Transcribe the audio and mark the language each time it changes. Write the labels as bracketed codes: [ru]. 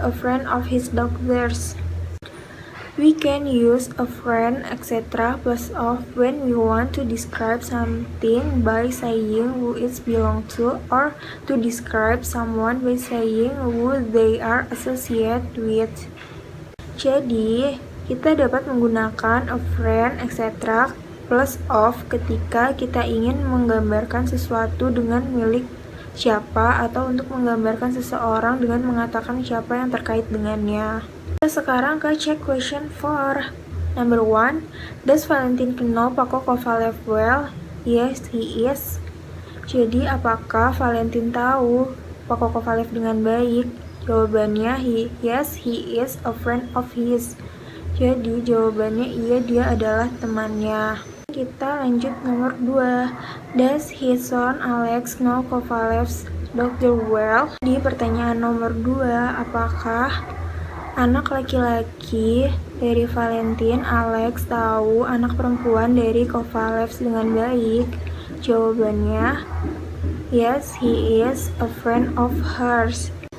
[en] A friend of his daughters. We can use a friend, etc. plus of when we want to describe something by saying who it belongs to, or to describe someone by saying who they are associated with. [id] Jadi, kita dapat menggunakan a friend, etc. plus of ketika kita ingin menggambarkan sesuatu dengan milik siapa atau untuk menggambarkan seseorang dengan mengatakan siapa yang terkait dengannya. Sekarang ke [en] check question 4. Number 1. Does Valentin know Paco Kovalev well? Yes, he is. [id] Jadi, apakah Valentin tahu Paco Kovalev dengan baik? Jawabannya, [en] yes, he is a friend of his. [id] Jadi, jawabannya iya, dia adalah temannya. Kita lanjut nomor 2. [en] Does his son Alex know Kovalev's daughter well? [id] Di pertanyaan nomor 2, apakah anak laki-laki dari Valentin, Alex, tahu anak perempuan dari Kovalev dengan baik? Jawabannya, [en] yes, he is a friend of hers.